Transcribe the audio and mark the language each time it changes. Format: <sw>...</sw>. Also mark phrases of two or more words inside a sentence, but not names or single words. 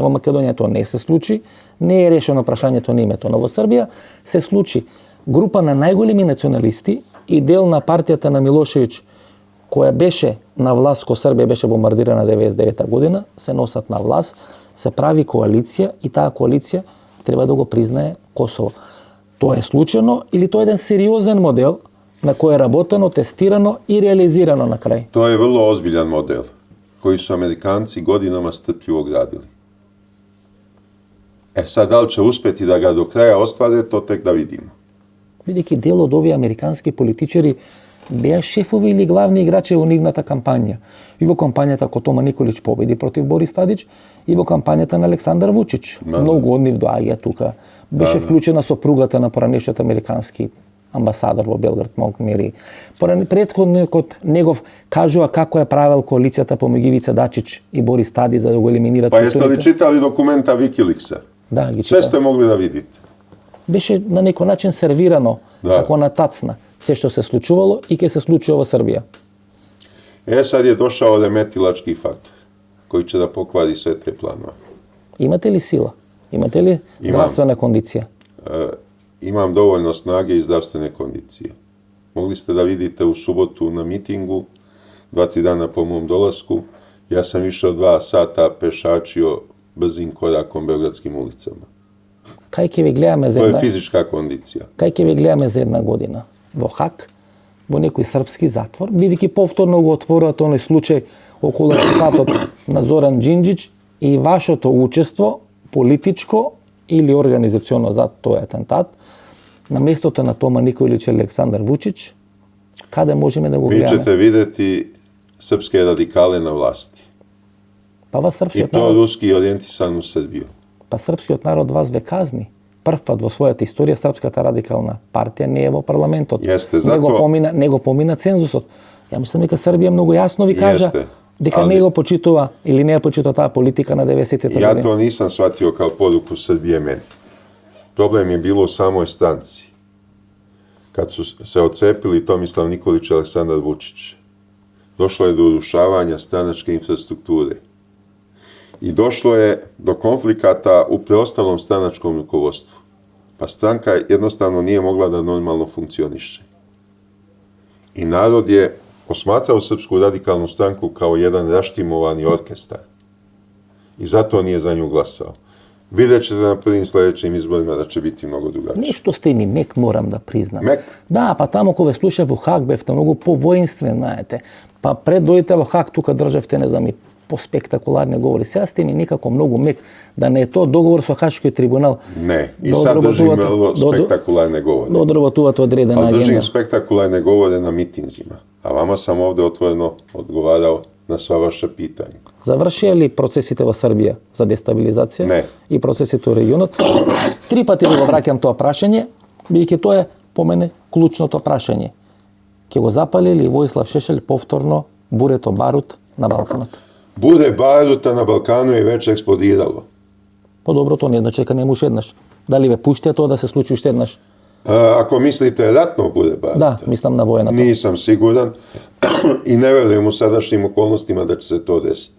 <mk>Во Македонија тоа не се случи, не е решено прашањето на името, но во Србија се случи група на најголеми националисти и дел на партијата на Милошевиќ koja беше на власт, ко Србија беше бомбардирана 99 година, се носат на власт, се прави коалиција и таа коалиција треба да го признае Косово. Тоа е случајно или тоа е еден сериозен модел на кој е работено, тестирано и реализирано на крај?</mk> <sr>To je vrlo ozbiljan model koji su Amerikanci godinama strpljivo gradili. Sad, da li će uspjeti da ga do kraja ostvare, to tek da vidimo.</sr> <mk>Бидејќи дел од овие американски политичари беа шефови или главни играчи во нивната кампања. И во кампањата кога Тома Николич победи против Борис Тадич, и во кампањата на Александар Вучич. Многу од нив доаѓа тука. Беше вклучена сопругата на поранешниот американски амбасадор во Белград, Монк Мери. Претходникот негов кажува како е правел коалицијата помеѓу Ивица Дачич и Борис Тадич за да го елиминират.</mk> <sr>Pa jeste li čitali dokumenta Wikileaksa?</sr> <mk>Да, ги</mk> <sr>Sve</sr> <mk>читав.</mk> <sr>ste mogli da vidite.</sr> <mk>Беше на некој начин сервирано, како на тацна, се што се случувало и ќе се случува во Србија.</mk> <sr>Sad je došao remetilački faktor koji će da pokvari sve te planove.</sr> <mk>Имате ли сила? Имате ли здравствена кондиција?</mk> <sr>Imam dovoljno snage i zdravstvene kondicije. Mogli ste da vidite u subotu na mitingu, 2-3 dana po mom dolasku, ja sam išao 2 sata pešačio brzim korakom beogradskim ulicama.</sr> <mk>Кај ќе ви гледаме за</mk> <sr>To je</sr> <mk>една</mk> <sr>fizička kondicija.</sr> <mk>Кај ќе ви гледаме за една година? Во Хак, во некој српски затвор, бидејќи повторно го отворуваат оној случај околу атентатот на Зоран Џинџич и вашето учество политичко или организационо за тој атентат, на местото на Тома Николич и Александар Вучич, каде можеме да го</mk> <sr>Vi</sr> <mk>гледаме?</mk> <sr>ćete videti srpske radikale na vlasti.</sr> <mk>Па вас</mk> <sr>I</sr> <mk>српскиот</mk> <sr>to</sr> <mk>народ,</mk> <sr>ruski orijentisan u Srbiju.</sr> <mk>па српскиот народ вас ве казни. Прв пат во својата историја Српската радикална партија не е во парламентот.</mk> <sr>Jeste,</sr> <mk>Не го помина цензусот. Ја мислам дека Србија многу јасно ви кажа</mk> <sr>Jeste,</sr> <mk>дека</mk> <sr>ali-</sr> <mk>не го почитува или не ја почитува таа политика на 90-те</mk> <sr>Ja</sr> <mk>години.</mk> <sr>to nisam shvatio kao poruku Srbije meni. Problem je bilo u samoj stranci. Kad su se odcepili Tomislav Nikolić i Aleksandar Vučić, došlo je do urušavanja stranačke infrastrukture. I došlo je do konflikata u preostalom stranačkom rukovodstvu. Pa stranka jednostavno nije mogla da normalno funkcioniše. I narod je posmatrao Srpsku radikalnu stranku kao jedan raštimovani orkestar. I zato nije za nju glasao. Vidjet ćete na prvim sledećim izborima da će biti mnogo drugačije.</sr> <mk>Нешто сте ми мек, морам да признам. Мек? Да, па таму кога ве слушав во Хак бевте многу повоинствен, знаете. Па пред дојдете во Хак тука државте, не знам, и поспектакуларни говори. Сега сте ми некако многу мек, да не е тоа договор со Хашкиот трибунал.</mk> <sr>Ne, i</sr> <mk>Da</mk> <sr>sad držim</sr> <mk>odrobotovate-</mk> <sr>vrlo</sr> <mk>da od-</mk> <sr>spektakularne govore.</sr> <mk>Да одработувате одредена</mk> <sr>Ali držim</sr> <mk>агенда.</mk> <sr>spektakularne govore na mitinzima. A vama sam ovde otvoreno odgovarao na sva vaša pitanja.</sr> <mk>Завршија ли процесите во Србија за дестабилизација Не. и процесите во регионот? 3 пати го враќам тоа прашање, бидејќи тоа е по мене клучното прашање. Ќе го запали ли Војслав Шешелј повторно бурето барут на Балканот?</mk> <sr>Bude baruta na Balkanu je već eksplodiralo.</sr> <mk>По-добро тоа не значи дека нема уште еднаш. Дали ве пуштија тоа да се случи уште еднаш?</mk> <sr>Ako mislite ratno bude baruta,</sr> <mk>Да, мислам на воената.</mk> <sr>nisam siguran i ne verujem u sadašnjim okolnostima da će se to desiti.</sr>